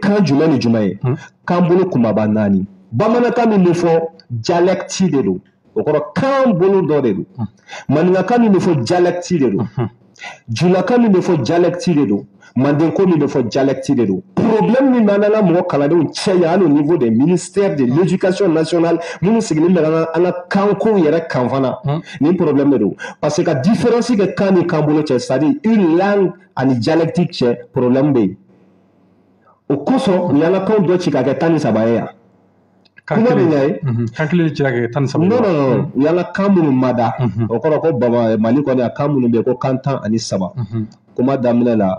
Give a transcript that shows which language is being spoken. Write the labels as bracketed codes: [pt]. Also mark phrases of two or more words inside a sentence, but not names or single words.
[bm] kan jumɛn ni jumɛn ye kan bolo kumaba 4 bamanankan min bɛ fɔ dialecte de don o kɔrɔ kan bolo dɔ de don maninkakan min bɛ fɔ dialecte de don julakan min bɛ fɔ dialecte de don mandenko min bɛ fɔ dialecte de don problème min b'an n'an mɔgɔ kalandenw cɛ yan hali [fr] au niveau des ministères de l'éducation nationale [bm] minnu sigilen bɛ an ka kanko yɛrɛ kan fana nin problème de don [fr] parce que [bm] ka différence kɛ kan ni kan bolo cɛ [fr] c'est à dire une langue [bm] ani dialecte cɛ problème bɛ yen o kosɔn u y'an ka kan dɔ ci ka kɛ 13 ye yan kuma bɛ ɲa ye kan kelen ci ka kɛ 13 non u y'an ka kan minnu ma da o kɔrɔ ko Mali kɔni a kan minnu bɛ yen ko kan 13 kuma daminɛ la